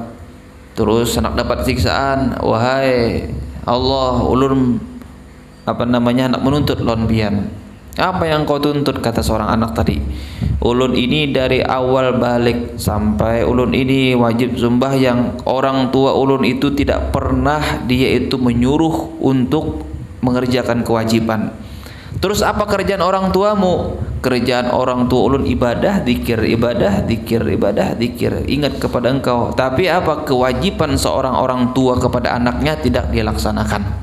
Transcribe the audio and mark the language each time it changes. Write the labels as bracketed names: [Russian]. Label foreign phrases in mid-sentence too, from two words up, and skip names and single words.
[Banjar] Terus anak dapat siksaan, wahai Allah, ulun anak menuntut lon pian. Apa yang kau tuntut, kata seorang anak tadi. Ulun ini dari awal balik sampai ulun ini wajib sembahyang. Orang tua ulun itu tidak pernah dia itu menyuruh untuk mengerjakan kewajiban. Terus apa kerjaan orang tuamu? Kerjaan orang tua ulun ibadah, zikir, ibadah, zikir, ibadah, zikir, ingat kepada engkau. Tapi apa kewajiban seorang orang tua kepada anaknya tidak dia laksanakan.